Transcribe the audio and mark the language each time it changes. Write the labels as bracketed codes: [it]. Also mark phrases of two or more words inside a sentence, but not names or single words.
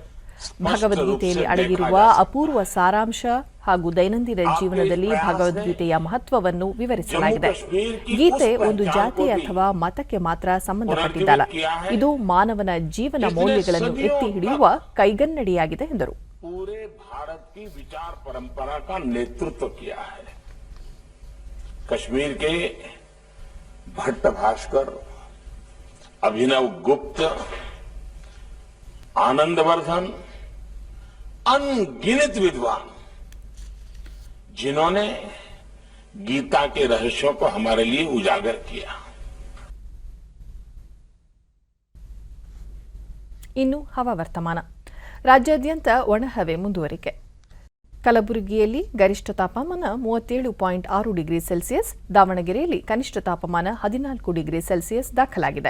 [kn] ಭಗವದ್ಗೀತೆಯಲ್ಲಿ ಅಡಗಿರುವ ಅಪೂರ್ವ ಸಾರಾಂಶ ಹಾಗೂ ದೈನಂದಿನ ಜೀವನದಲ್ಲಿ ಭಗವದ್ಗೀತೆಯ ಮಹತ್ವವನ್ನು ವಿವರಿಸಲಾಗಿದೆ. ಗೀತೆ ಒಂದು ಜಾತಿ ಅಥವಾ ಮತಕ್ಕೆ ಮಾತ್ರ ಸಂಬಂಧಪಟ್ಟಿದ್ದಲ್ಲ, ಇದು ಮಾನವನ ಜೀವನ ಮೌಲ್ಯಗಳನ್ನು ಎತ್ತಿ ಹಿಡಿಯುವ ಕೈಗನ್ನಡಿಯಾಗಿದೆ ಎಂದರು. [hi] पूरे भारत की विचार परंपरा का नेतृत्व किया है. कश्मीर के भट्ट भास्कर, अभिनव गुप्त, आनंदवर्धन, अनगिनत विद्वान जिन्होंने गीता के रहस्यों को हमारे लिए उजागर किया. [kn] ಇನ್ನು ಹವಾವರ್ತಮಾನ. ರಾಜ್ಯಾದ್ಯಂತ ಒಣಹವೆ ಮುಂದುವರಿಕೆ. ಕಲಬುರಗಿಯಲ್ಲಿ ಗರಿಷ್ಠ ತಾಪಮಾನ 37.6 [en] degree Celsius, [kn] ದಾವಣಗೆರೆಯಲ್ಲಿ ಕನಿಷ್ಠ ತಾಪಮಾನ 14 [en] degree Celsius [kn] ದಾಖಲಾಗಿದೆ.